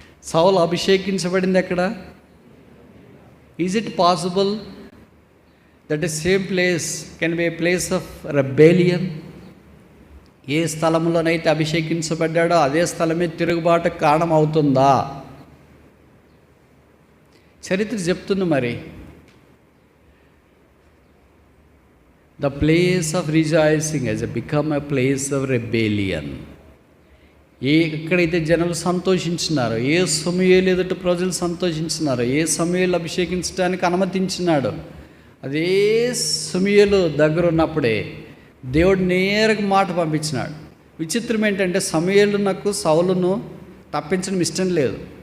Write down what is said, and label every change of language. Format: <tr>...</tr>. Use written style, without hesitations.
<te>సౌలు అభిషేకించబడింది ఎక్కడ?</te> <en>Is it possible that the same place can be a place of rebellion?</en> <te>ఏ స్థలంలోనైతే అభిషేకించబడ్డాడో అదే స్థలమే తిరుగుబాటుకు కారణం అవుతుందా? చరిత్ర చెప్తుంది. మరి</te> <en>the place of rejoicing has become a place of rebellion.</en> <te>ఎక్కడైతే జనులు సంతోషించినారో, ఏ సమూయేలు ఎదుట ప్రజలు సంతోషించినారో, ఏ సమూయేలు అభిషేకించడానికి అనుమతించినాడో అదే సమూయేలు దగ్గర ఉన్నప్పుడే దేవుడు నేరుగా మాట పంపించినాడు. విచిత్రం ఏంటంటే సమూయేలునకు సౌలును తప్పించడం ఇష్టం లేదు.</te>